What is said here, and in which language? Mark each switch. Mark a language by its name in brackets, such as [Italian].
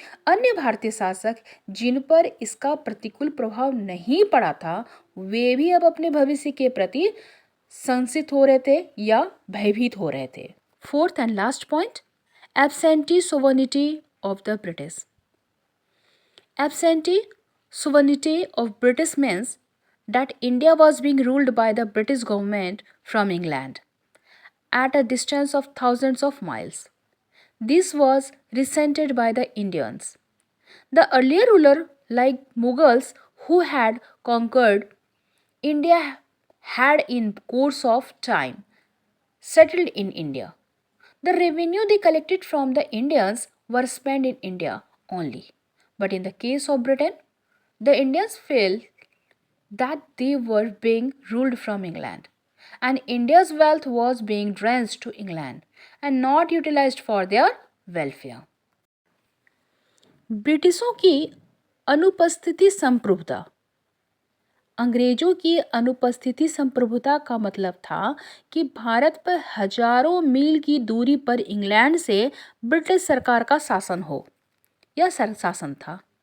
[Hindi] अन्य भारतीय शासक जिन पर इसका प्रतिकूल प्रभाव नहीं पड़ा था, वे भी अब अपने भविष्य के प्रति संशित हो रहे थे या भयभीत हो रहे थे। [English] Fourth and last point, absentee sovereignty of the British. Absentee sovereignty of British means that India was being ruled by the British government from England. at a distance of thousands of miles. This was resented by the Indians. The earlier ruler, like Mughals who had conquered India, had in course of time settled in India. The revenue they collected from the Indians were spent in India only. But in the case of Britain, the Indians felt that they were being ruled from England, and India's wealth was being drained to England and not utilized for their welfare. [Hindi] ब्रिटिशों की अनुपस्थिति संप्रभुता। अंग्रेजों की अनुपस्थिति संप्रभुता का मतलब था कि भारत पर हजारों मील की दूरी पर इंग्लैंड से ब्रिटिश सरकार का शासन हो या शासन था।